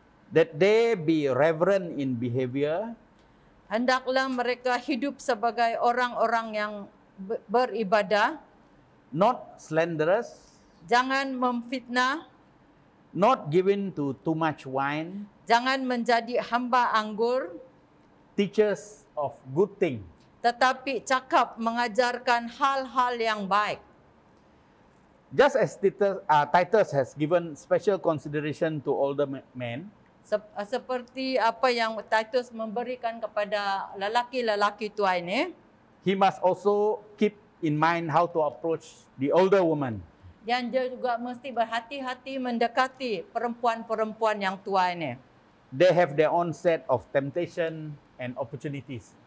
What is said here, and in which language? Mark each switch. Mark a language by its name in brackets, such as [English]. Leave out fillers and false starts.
[English] that they be reverent in behavior, [Malay] hendaklah mereka hidup sebagai orang-orang yang beribadah, [English] not slanderous, [Malay] jangan memfitnah, [English] not given to too much wine, [Malay] jangan menjadi hamba anggur, [English] teachers of good things. [Malay] tetapi cakap mengajarkan hal-hal yang baik. [English] Just as Titus has given special consideration to older men, [Malay] Seperti apa yang Titus memberikan kepada lelaki-lelaki tua ini, [English] he must also keep in mind how to approach the older woman. [Malay] dan dia juga mesti berhati-hati mendekati perempuan-perempuan yang tua ini. [English] They have their own set of temptation and opportunities.